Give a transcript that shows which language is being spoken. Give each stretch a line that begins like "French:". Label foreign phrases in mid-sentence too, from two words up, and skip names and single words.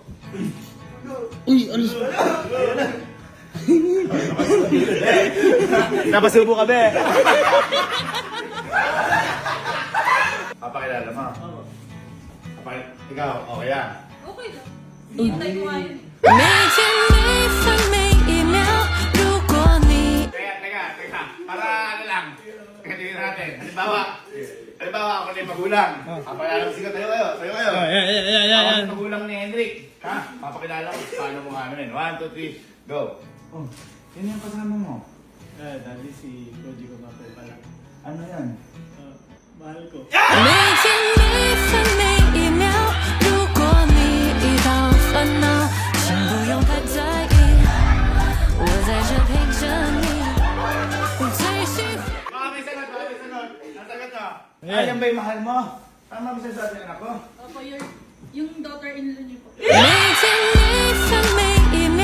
Filipino: Uy, ano? Napasubo ka be. Papakilala mo. Ikaw, okay yan. Okay lang. Hintay ko nga yun.
Chinese: 每见每分每一秒，如果你。
Filipino: Teka. Para ano lang. Tingnan natin. Halimbawa, ako na yung magulang. Papakilala mo siya tayo kayo. Tayo kayo. Ako Yan. yung magulang ni Henrik. Ha? Papakilala ko. Paano mo ano yun? 1, 2, 3, go. Oh, yun yung kasama mo. Dali si Koji ko nga po pala. Ano yan? Mahal ko.
Chinese: 每见每分每一秒，如果你遇到烦恼，请不用太在意，我在这陪着你。最喜欢。
Filipino: Baka may sagot. Ang sagot mo. Ayan ba yung mahal mo? Tama ba siya sa ating anak ko? Opo, yung daughter-in-law niyo po.
Chinese: 每见每分每一